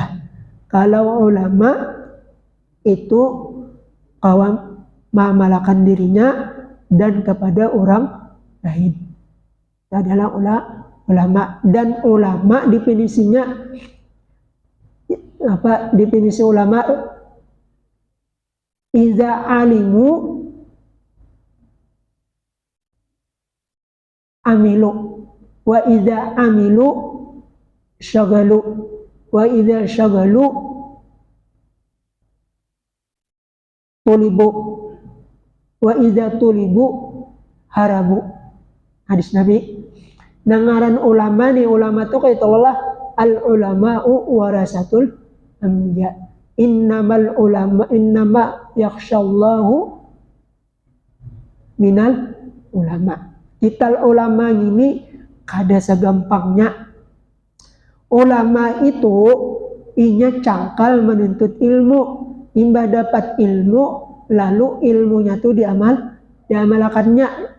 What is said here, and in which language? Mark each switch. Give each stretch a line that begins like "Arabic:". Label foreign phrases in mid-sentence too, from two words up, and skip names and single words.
Indonesian: Kalau ulama itu kawan mengamalkan dirinya dan kepada orang lain, itu adalah ulama. Dan ulama definisinya apa? Definisi ulama,
Arabic: إذا علموا عملوا وإذا عملوا شغلوا وإذا شغلوا طلبوا وإذا طلبوا هربوا.
Banjar: Hadis Nabi. Nangaran ulama nih, ulama tuh kayak Allah,
Arabic: العلماء ورثة الأنبياء. إنما يخشى الله من العلماء.
Banjar: Kita ulama ini kada segampangnya. Ulama itu inya cangkal menuntut ilmu, imbah dapat ilmu lalu ilmunya tuh diamalkannya.